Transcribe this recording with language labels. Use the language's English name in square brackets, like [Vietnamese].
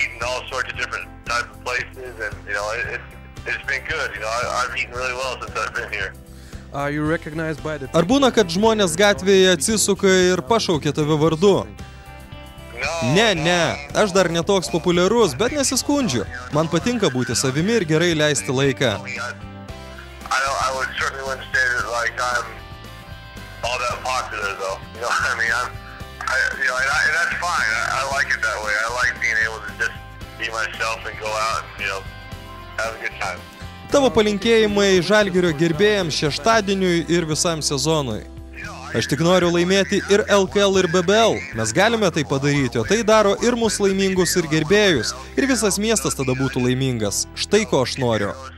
[English] All sorts of different types of places, and it's been good. I've eaten really well since I've been here. Are you recognized by the... [Lithuanian] Ar būna, kad žmonės gatvėje atsisuka ir pašaukia tave vardu? Ne, aš dar netoks populiarus, bet nesiskundžiu. Man patinka būti savimi ir gerai leisti laiką. [English] I would certainly wouldn't say that like I'm all that popular though. I mean, and that's fine. I like it that way. I like being able to just be myself and go out and, have a good time. [Lithuanian] Tavo palinkėjimai Žalgirio gerbėjams šeštadieniui ir visam sezonui. Aš tik noriu laimėti ir LKL ir BBL. Mes galime tai padaryti, o tai daro ir mus laimingus ir gerbėjus. Ir visas miestas tada būtų laimingas. Štai ko aš noriu.